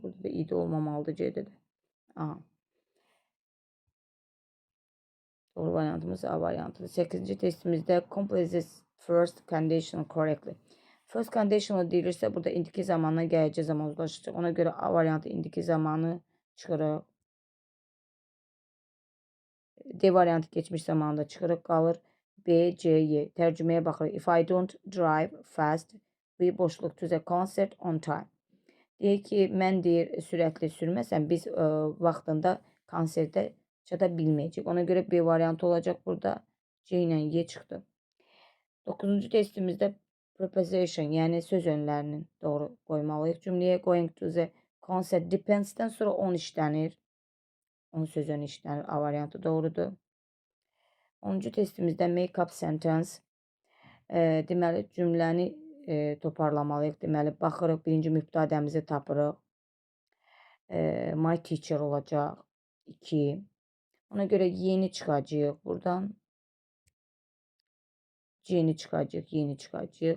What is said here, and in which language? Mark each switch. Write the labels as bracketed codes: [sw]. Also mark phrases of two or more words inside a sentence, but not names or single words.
[az] Burada da idi olmamalıdır C-də də. Aha. Doğru variantımız A variantıdır. 8-ci testimizdə [en] complete this first condition correctly. First conditional [az] deyilirsə, burada indiki zamanla gələcək zaman uzlaşacaq. Ona görə A variantı indiki zamanı çıxırıq. D variantı keçmiş zamanında çıxırıq, qalır. B, C, Y. Tərcüməyə baxırıq. [en] If I don't drive fast, we boşluq to the concert on time. [az] Deyir ki, mən deyir, sürətli sürməsəm, biz vaxtında konsertə çata bilməyəcək. Ona görə B variantı olacaq burada. C ilə Y çıxdı. 9-cu testimizdə preposition, yəni söz önlərinin doğru qoymalıyıq. Cümləyə [en] going to the concert depends- [az] dən sonra on işlənir. On söz önü işlənir. A variantı doğrudur. 10-cu testimizdə [en] make up sentence. [az] Deməli, cümləni toparlamalıyıq. Deməli, baxırıq, birinci mübtədəmizi tapırıq. [en] My teacher [az] olacaq. 2. Ona görə yeni çıxacaq buradan. C-ni çıxacaq, yeni çıxacaq.